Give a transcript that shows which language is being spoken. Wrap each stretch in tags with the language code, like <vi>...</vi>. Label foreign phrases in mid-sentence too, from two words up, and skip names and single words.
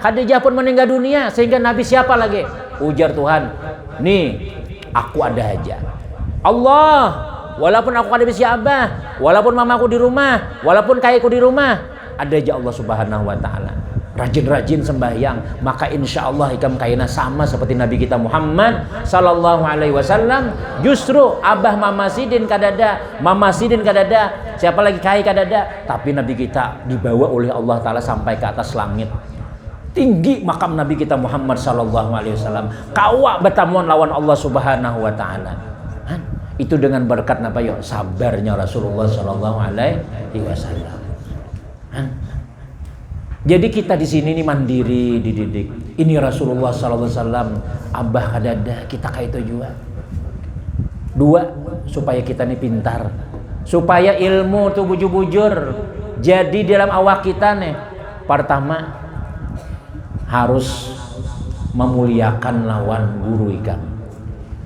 <bjn>Khadijah pun meninggal dunia, sehingga Nabi siapa lagi? Ujar Tuhan, nih aku ada aja. Allah, walaupun aku ada bisi abah, walaupun mamaku di rumah, walaupun kayaku di rumah, ada aja Allah</bjn> <ar>سبحانه وتعالى.</ar> <bjn>Rajin-rajin sembahyang, maka</bjn> <ar>إن شاء الله</ar> <bjn>ikam kaina sama seperti Nabi kita Muhammad</bjn> <ar>صلى الله عليه وسلم.</ar> <bjn>Justru abah Mama Sidin kadada, Mama Sidin kadada, siapa lagi kai kadada, tapi Nabi kita dibawa oleh Allah Ta'ala sampai ke atas langit. Tinggi makam Nabi kita Muhammad</bjn> <ar>صلى الله عليه وسلم.</ar> <bjn>Kawa bertamuan lawan Allah</bjn> <ar>سبحانه وتعالى.</ar> <bjn>Itu dengan berkat apa ya? Sabarnya Rasulullah</bjn> <ar>صلى الله عليه وسلم.</ar> <bjn>Jadi kita di sini nih mandiri dididik. Ini Rasulullah</bjn> <ar>صلى الله عليه وسلم,</ar> <bjn>abah kadada, kita kayak itu juga. 2, supaya kita nih pintar. Supaya ilmu tuh bujur-bujur jadi dalam awak kita nih. Pertama, harus memuliakan lawan guru ikam.</bjn>